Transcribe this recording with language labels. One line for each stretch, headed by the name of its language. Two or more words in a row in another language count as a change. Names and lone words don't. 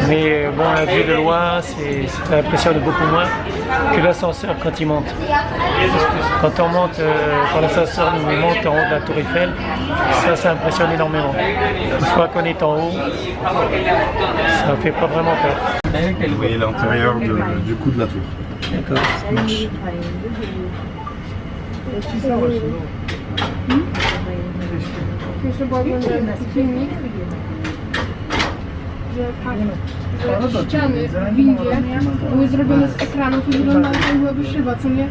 French: Mais bon, la vue de loin, ça impressionne beaucoup moins que l'ascenseur quand il monte. Quand on monte, quand l'ascenseur nous monte en haut de la tour Eiffel, ça impressionne énormément. Une fois qu'on est en haut, ça fait pas vraiment peur. Vous voyez l'intérieur du cou de la tour. D'accord, ça marche.
Polish: Jeszcze była filmik, że ściany w windzie były zrobione z ekranów i wyglądały jak byłaby szyba, co nie?